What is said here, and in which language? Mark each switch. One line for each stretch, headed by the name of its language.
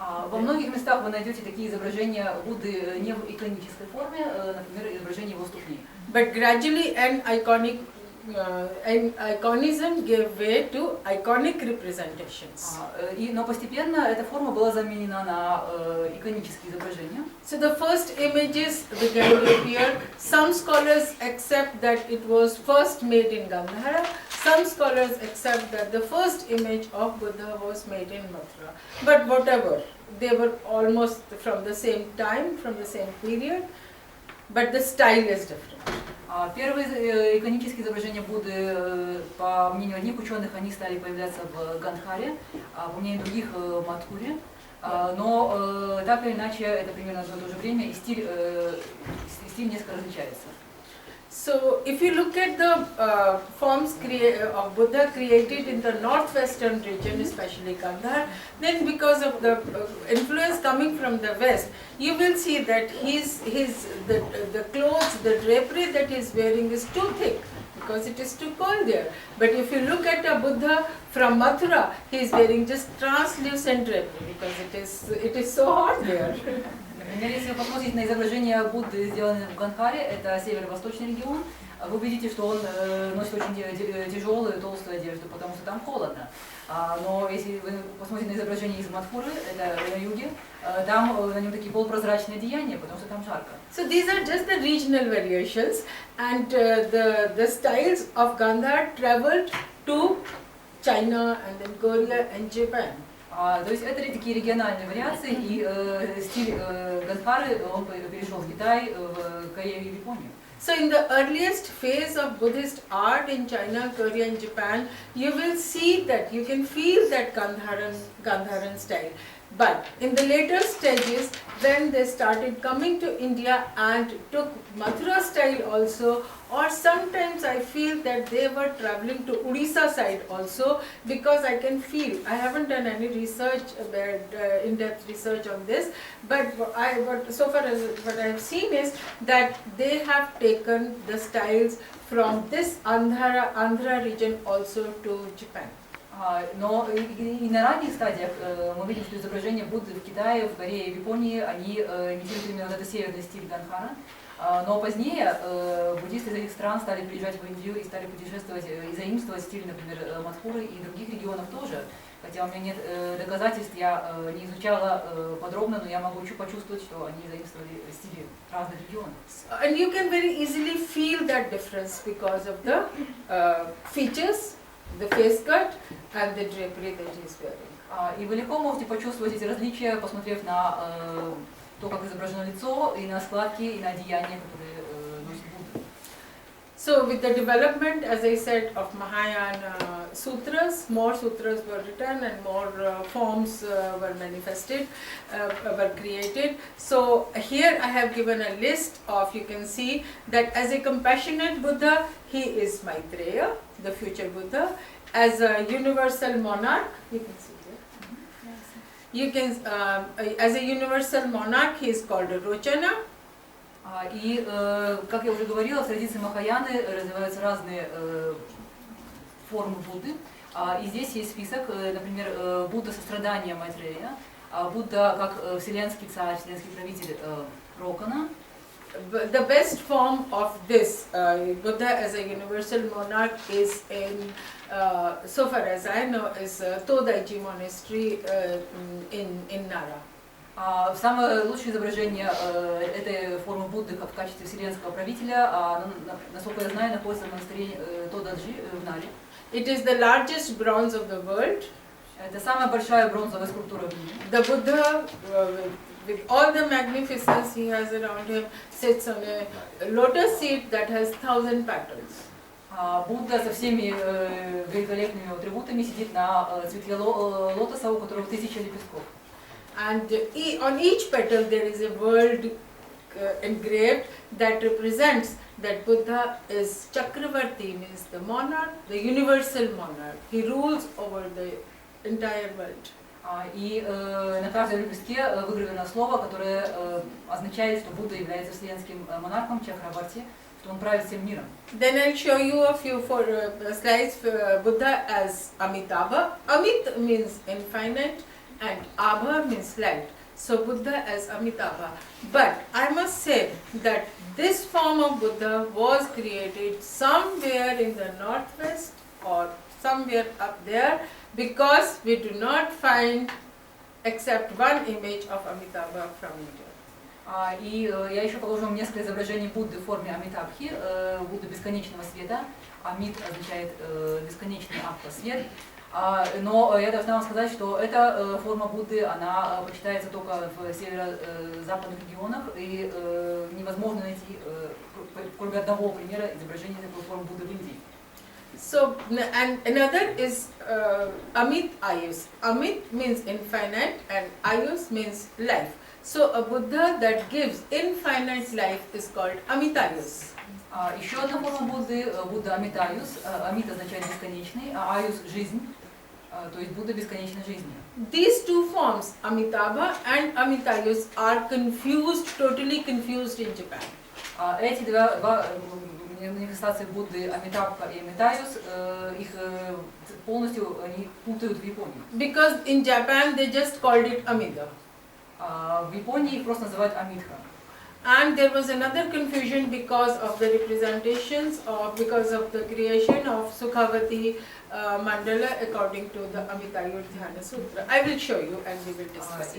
Russian: Во многих местах вы найдете такие изображения Будды не в иконической форме, например, изображение его ступней.
English: But gradually an iconism gave way to iconic representations.
Russian: Но постепенно эта форма была заменена на иконические изображения.
English: So the first images began to appear. Some scholars accept that it was first made in Gandhara. Some scholars accept that the first image of Buddha was made in Mathura. But whatever, they were almost from the same time, from the same period, but the style is different.
Russian: Первые иконические изображения Будды, по мнению одних ученых, они стали появляться в Гандхаре, по мнению других в Матхуре. Но так или иначе это примерно в то же время, и стиль несколько различается.
English: So, if you look at the forms of Buddha created in the northwestern region, especially Gandhar, then because of the influence coming from the west, you will see that the clothes, the drapery that he is wearing is too thick because it is too cold there. But if you look at a Buddha from Mathura, he is wearing just translucent drapery because it is so hot there.
Russian: Например, если вы посмотрите на изображение Будды, сделанное в Гандхаре, это северо-восточный регион, вы увидите, что он носит очень тяжелую, толстую одежду, потому что там холодно. Но если вы посмотрите на изображение из Мадхуры, это на юге, там на нем такие полупрозрачные одеяния, потому что там жарко.
English: So these are just the regional variations, and the styles of Gandhar traveled to China and then Korea and Japan.
Russian: То есть это такие региональные вариации, и стиль Гандхары, он перешел в Китай, в Корею и в Японию.
English: So in the earliest phase of Buddhist art in China, Korea and Japan, you will see that, you can feel that Gandharan style. But in the later stages, when they started coming to India and took Mathura style also, or sometimes I feel that they were traveling to Odisha side also, because I can feel, I haven't done any research, in-depth research on this, but so far as what I have seen is that they have taken the styles from this Andhra region also to Japan.
Russian: Но и на ранних стадиях мы видим, что изображения Будды в Китае, в Корее и в Японии, они имитируют именно вот этот северный стиль Гандхара. Но позднее буддисты из этих стран стали приезжать в Индию и стали путешествовать и заимствовать стиль, например, Мадхуры и других регионов тоже. Хотя у меня нет доказательств, я не изучала подробно, но я могу почувствовать, что они заимствовали стили разных регионов.
English: And you can very easily feel that difference because of the features, the face cut and the drapery that he is wearing.
Russian: И вы легко можете почувствовать эти различия, посмотрев на то, как изображено лицо, и на складки, и на одеяния, которые носит Будда.
English: So with the development, as I said, of Mahayana sutras, more sutras were written and more forms were manifested, were created. So here I have given a list of, you can see that as a compassionate Buddha, he is Maitreya, the future Buddha. As a universal monarch, you can see there. You can, as a universal monarch, he is called Rochana.
Russian: И, как я уже говорила, в традиции Махаяны развиваются разные формы Будды. И здесь есть список, например, Будда сострадания Майтрея, Будда как вселенский царь, вселенский правитель Рокана.
English: The best form of this Buddha as a universal monarch is in, so far as I know, is Todaiji monastery in Nara.
Russian: Самое лучшее изображение этой формы Будды в качестве вселенского правителя, насколько я знаю, находится в монастыре Тодаджи в Наре.
English: It is the largest bronze of the world.
Russian: Это самая большая бронзовая скульптура в мире.
English: The Buddha, with all the magnificence he has around him, sits on a lotus seat that has 1,000 petals.
Russian: Будда со всеми великолепными атрибутами сидит на цветке лотоса, у которого 1000 лепестков.
English: And on each petal there is a word engraved that represents that Buddha is Chakravarti, means the monarch, the universal monarch. He rules over the entire world.
Russian: И на каждом лепестке выгравировано слово, которое означает, что Будда является вселенским монархом Чакраварти, что он правит всем миром.
English: Then I'll show you a few slides for Buddha as Amitabha. Amit means infinite and Abha means light. So Buddha as Amitabha. But I must say that this form of Buddha was created somewhere in the northwest or somewhere up there, because we do not find except one image of Amitabha from India.
Russian: И я еще положу вам несколько изображений Будды в форме Амитабхи, Будды бесконечного света. Амит означает бесконечный, Абха — свет. Но я должна вам сказать, что эта форма Будды, она почитается только в северо-западных регионах, и невозможно найти кроме одного примера изображения такой формы Будды в Индии.
English: So, and another is Amit Ayus. Amit means infinite and Ayus means life. So, a Buddha that gives infinite life is called Amitayus.
Russian: Еще одна форма Будды, Будда Амитаюс. Амит означает бесконечный, а Аюс — жизнь, то есть Будда бесконечной жизни.
English: These two forms, Amitabha and Amitayus, are confused, totally confused in Japan.
Russian: Эти два манифестации Будды, Амитабха и Амитаюс, их полностью они путают в Японии.
English: Because in Japan they just called it Amida.
Russian: В Японии их просто называют Амитха.
English: And there was another confusion because of the representations, or because of the creation of Sukhavati Mandala according to the Amitayur Dhyana Sutra. I will show you and we will discuss it.